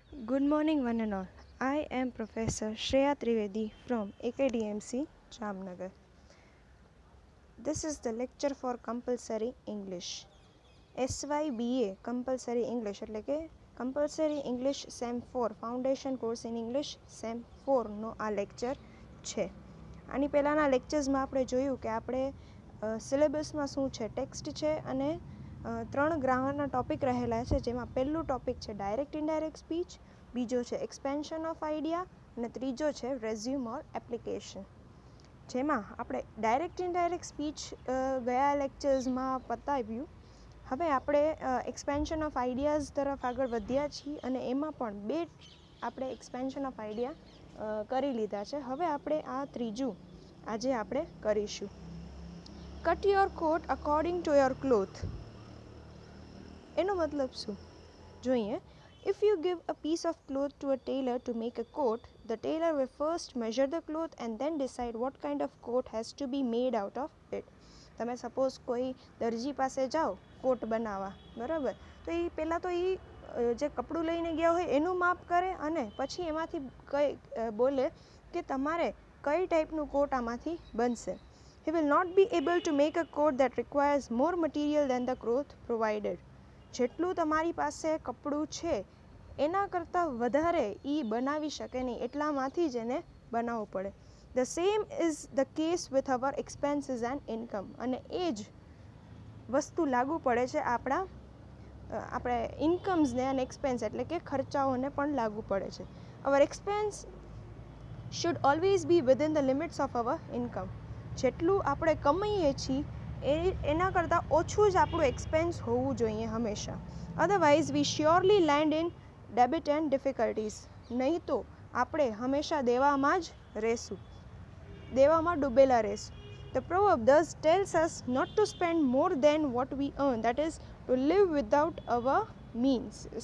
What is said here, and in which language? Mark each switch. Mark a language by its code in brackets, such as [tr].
[en] Good morning, one and all. I am Professor Shreya Trivedi from AKDMC, Jamnagar. This is the lecture for compulsory English. SYBA compulsory English [gu] એટલે કે [en] compulsory English SEM 4 Foundation Course in English SEM 4 [gu] નો આ lecture છે. આની પહેલાંના લેક્ચર્સમાં આપણે જોયું કે આપણે સિલેબસમાં શું છે, ટેક્સ્ટ છે અને 3 ગ્રામરના ટોપિક રહેલા છે, જેમાં પહેલું ટોપિક છે ડાયરેક્ટ ઇનડાયરેક્ટ સ્પીચ, બીજો છે એક્સપેન્શન ઓફ આઈડિયા અને ત્રીજો છે રેઝ્યુમ ઓર એપ્લિકેશન. જેમાં આપણે ડાયરેક્ટ ઇનડાયરેક્ટ સ્પીચ ગયા લેક્ચર્સમાં પતાવ્યું. હવે આપણે એક્સપેન્શન ઓફ આઈડિયાઝ તરફ આગળ વધ્યા છીએ અને એમાં પણ 2 આપણે એક્સપેન્શન ઓફ આઈડિયા કરી લીધા છે. હવે આપણે આ ત્રીજું આજે આપણે કરીશું. [en] Cut your coat according to your cloth. [gu] એનો મતલબ શું જોઈએ. [en] If you give a piece of cloth to a tailor to make a coat, the tailor will first measure the cloth and then decide what kind of coat has to be made out of it. [gu] તમે suppose કોઈ દરજી પાસે જાઓ કોટ બનાવવા, બરાબર, તો એ પહેલાં તો એ જે કપડું લઈને ગયા હોય એનું માપ કરે અને પછી એમાંથી બોલે કે તમારે કઈ ટાઈપનું કોટ આમાંથી બનશે. [en] He will not be able to make a coat that requires more material than the cloth provided. [gu] જેટલું તમારી પાસે કપડું છે એના કરતાં વધારે એ બનાવી શકે નહીં, એટલામાંથી જ એને બનાવવું પડે. [en] The same is the case with our expenses and income. [gu] અને એ જ વસ્તુ લાગુ પડે છે આપણે ઇન્કમ્સને અને એક્સપેન્સ એટલે કે ખર્ચાઓને પણ લાગુ પડે છે. [en] Our expense should always be within the limits of our income. [gu] જેટલું આપણે કમાઈએ છીએ એના કરતાં ઓછું જ આપણું એક્સપેન્સ હોવું જોઈએ હંમેશા. [en] Otherwise we surely land in debit and difficulties. [gu] નહીં તો આપણે હંમેશા દેવામાં જ રહેશું, દેવામાં ડૂબેલા રહેશું. [en] The proverb thus tells us not to spend more than what we earn, that is to live within our means.